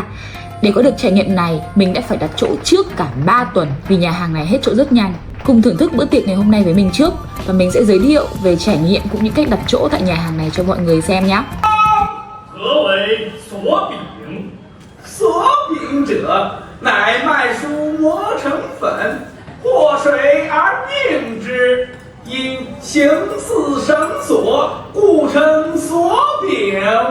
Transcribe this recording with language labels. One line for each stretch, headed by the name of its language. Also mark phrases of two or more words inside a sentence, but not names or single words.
Vietnamese: Để có được trải nghiệm này, mình đã phải đặt chỗ trước cả 3 tuần vì nhà hàng này hết chỗ rất nhanh. Cùng thưởng thức bữa tiệc ngày hôm nay với mình trước và mình sẽ giới thiệu về trải nghiệm cũng như cách đặt chỗ tại nhà hàng này cho mọi người xem nhé.
Chinese: 何为所饼？所饼者，乃麦黍磨成粉，和水而凝之，因形似绳索，故称所饼。